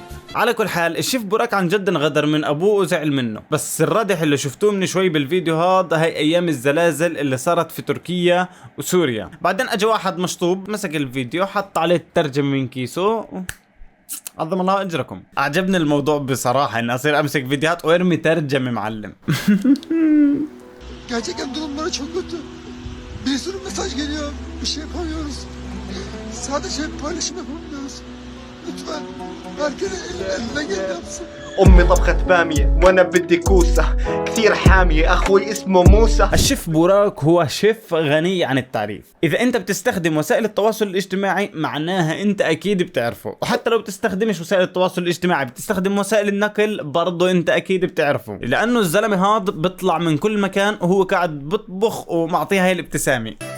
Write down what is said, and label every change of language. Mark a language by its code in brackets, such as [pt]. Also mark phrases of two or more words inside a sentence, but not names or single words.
[ar] على كل حال الشيف بوراك عن جد انغدر من ابوه وزعل منه، بس الردح اللي شفتوه من شوي بالفيديو هذا هي ايام الزلازل اللي صارت في تركيا وسوريا. بعدين اجى واحد مشطوب مسك الفيديو حط عليه الترجمة من كيسه. عظم الله اجركم. اعجبني الموضوع بصراحة، اني اصير امسك فيديوهات وارمي ترجمة معلم. [tr] Gerçekten durumları çok kötü. Bir sürü mesaj geliyor. Bir şey yapamıyoruz. Sadece paylaşım yapamıyoruz. Lütfen herkes eline geleni yapsın. [ar] أمي طبخت بامية وأنا بدي كوسة كثير حامية، أخوي اسمه موسى. الشيف بوراك هو شيف غني عن التعريف. إذا أنت بتستخدم وسائل التواصل الاجتماعي معناها أنت أكيد بتعرفه، وحتى لو بتستخدمش وسائل التواصل الاجتماعي بتستخدم وسائل النقل برضه أنت أكيد بتعرفه، لأنه الزلمة هذا بيطلع من كل مكان وهو قاعد بطبخ ومعطيها هاي الابتسامة.